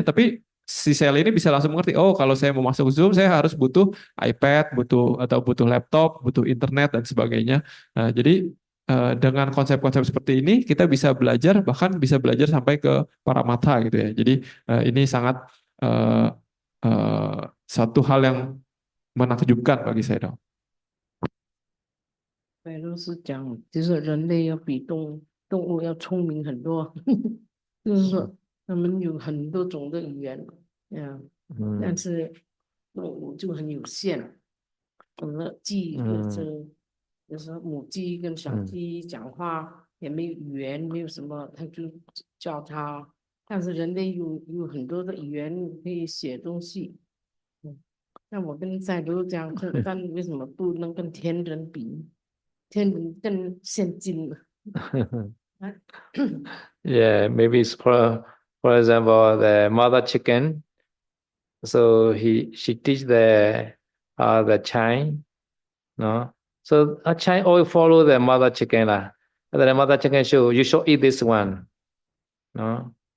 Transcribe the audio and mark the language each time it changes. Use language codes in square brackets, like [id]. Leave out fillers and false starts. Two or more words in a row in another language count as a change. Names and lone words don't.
[id] Tapi si Sele ini bisa langsung mengerti, oh kalau saya mau masuk Zoom, saya harus butuh iPad, butuh laptop, butuh internet dan sebagainya. Nah, jadi dengan konsep-konsep seperti ini kita bisa belajar, bahkan bisa belajar sampai ke para mata gitu ya. Jadi ini sangat eh, satu hal yang menakjubkan bagi saya dong. [zh] 对，都是讲，就是人类要比动物要聪明很多，就是说他们有很多种的语言，但是动物就很有限，鸡跟就是母鸡跟小鸡讲话也没有语言，没有什么，他就叫它，但是人类有很多的语言可以写东西，那我跟赛都这样，但为什么不能跟天人比？天人更先进了。 [en] Yeah, maybe it's for example, the mother chicken. So she teach the child, no. So a child always follow the mother chicken lah. And the mother chicken you should eat this one, no.